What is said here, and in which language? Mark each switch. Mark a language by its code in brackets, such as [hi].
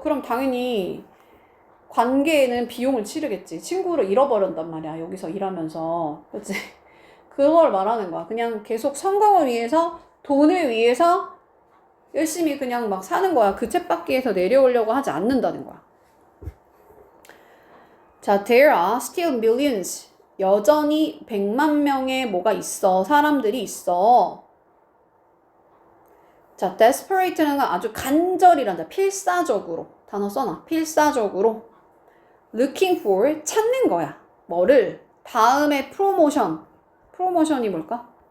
[ko] 그럼 당연히 관계에는 비용을 치르겠지. 친구를 잃어버린단 말이야. 여기서 일하면서. 그치? 그걸 말하는 거야. 그냥 계속 성공을 위해서, 돈을 위해서 열심히 그냥 막 사는 거야. 그 쳇바퀴에서 내려오려고 하지 않는다는 거야. [en] 자, there are still millions. [ko] 여전히 100만 명의 뭐가 있어. 사람들이 있어. 자, desperate는 아주 간절이란다. 필사적으로. 단어 써놔. 필사적으로. looking for, 찾는 거야. 뭐를? 다음에 프로모션. 프로모션이 뭘까?